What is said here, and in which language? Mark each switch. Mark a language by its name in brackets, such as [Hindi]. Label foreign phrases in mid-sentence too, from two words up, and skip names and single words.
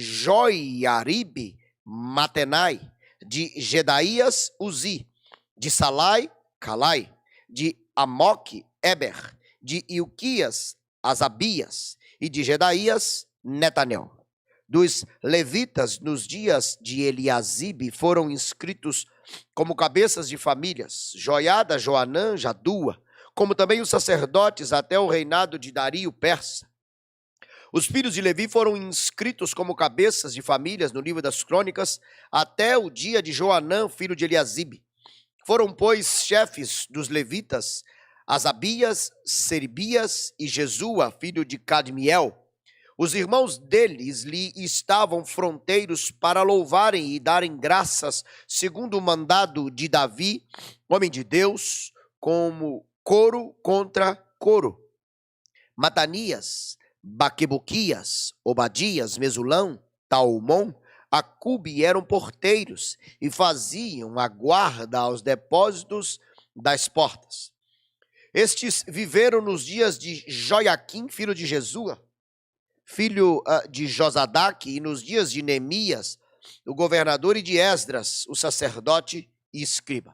[Portuguese] Joiaribe, Matenai, de Gedaías, Uzi, de Salai, Calai, de Amoque, Eber, de Ilquias, Asabias, e de Gedaías, Netanel. Dos levitas, nos dias de Eliasibe, foram inscritos como cabeças de famílias, Joiada, Joanã, Jadua, como também os sacerdotes até o reinado de Dario Persa. Os filhos de Levi foram inscritos como cabeças de famílias no livro das crônicas até o dia de Joanã, filho de Eliasibe. Foram, pois, chefes dos levitas Asabias, Serbias e Jesua, filho de Cadmiel. Os irmãos deles lhe estavam fronteiros para louvarem e darem graças, segundo o mandado de Davi, homem de Deus, como coro contra coro. Matanias, Baquebuquias, Obadias, Mesulão, Talmon, Acube eram porteiros e faziam a guarda aos depósitos das portas. Estes viveram nos dias de Joiaquim, filho de Jesua, filho de Josadaque, e nos dias de Neemias, o governador, e de Esdras, o sacerdote e escriba.